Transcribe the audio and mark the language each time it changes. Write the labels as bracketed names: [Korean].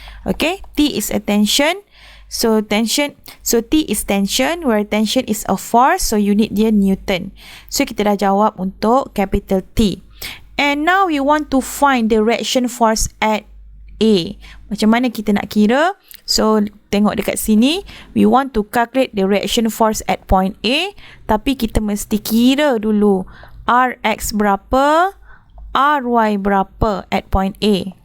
[English] Okay, T is a tension, so T is tension, where tension is a force, so [Malay] unit dia [English] Newton. [Malay] So kita dah jawab untuk capital T. [English] And now we want to find the reaction force at A. [Malay] Macam mana kita nak kira? So tengok dekat sini, [English] we want to calculate the reaction force at point A, [Malay] tapi kita mesti kira dulu Rx berapa, Ry berapa [English] at point A.